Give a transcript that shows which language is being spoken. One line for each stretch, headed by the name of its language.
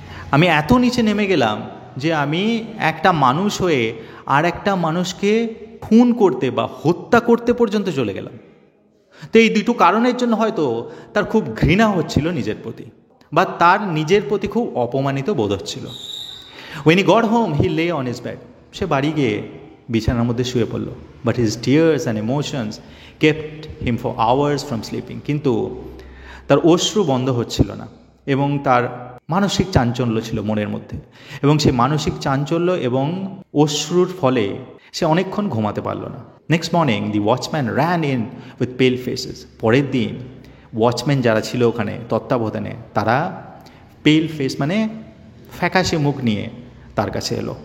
Bangla: আমি এত নিচে নেমে গেলাম যে আমি একটা মানুষ হয়ে আর একটা মানুষকে খুন করতে বা হত্যা করতে পর্যন্ত চলে গেলাম। তো এই দুটো কারণের জন্য হয়তো তার খুব ঘৃণা হচ্ছিল নিজের প্রতি, বা তার নিজের প্রতি খুব অপমানিত বোধ হচ্ছিল।
English: When he got home, he lay on his bed.
Bangla: সে বাড়ি গিয়ে বিছানার মধ্যে শুয়ে পড়ল।
English: But his tears and emotions kept him for hours from sleeping.
Bangla: কিন্তু তার অশ্রু বন্ধ হচ্ছিল না, এবং তার মানসিক চাঞ্চল্য ছিল মনের মধ্যে, এবং সেই মানসিক চাঞ্চল্য এবং অশ্রুর ফলে সে অনেকক্ষণ ঘুমাতে পারল না।
English: Next morning the watchman ran in with pale faces.
Bangla: পরের দিন ওয়াচম্যান যারা ছিল ওখানে তত্ত্বাবধানে, তারা পেল ফেস মানে ফ্যাকাশে মুখ নিয়ে তার কাছে এলো।